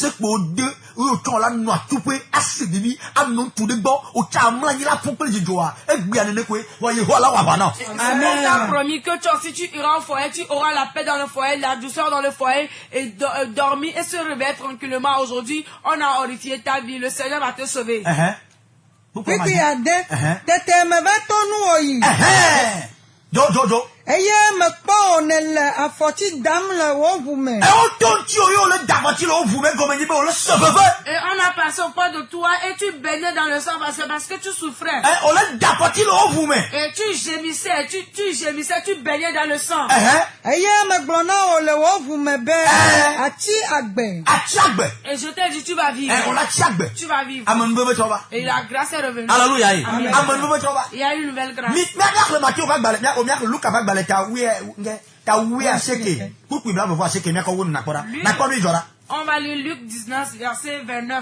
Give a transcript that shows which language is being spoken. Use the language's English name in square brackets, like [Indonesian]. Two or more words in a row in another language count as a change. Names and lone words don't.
[French] Amen. On t'a promis que si tu iras au foyer, tu auras la paix dans le foyer, la douceur dans le foyer et dormir et se réveiller tranquillement. Aujourd'hui, on a horrifié ta vie. Le Seigneur va te sauver. [Ewe] Eye me kpɔ ne le afɔti dam le wo ʋu me. [French] Et on a passé auprès de toi et tu baignais dans le sang parce que tu souffrais. Et tu gémissais, tu baignais dans le sang. [Ewe] Eye me gblɔ na wo le wo ʋu me be atsi agbe. [French] Et je t'ai dit tu vas vivre. Tu vas vivre. Et la grâce est revenue. Alléluia. Amen. Il y a une nouvelle grâce. On va lire Luc 19, verset 29.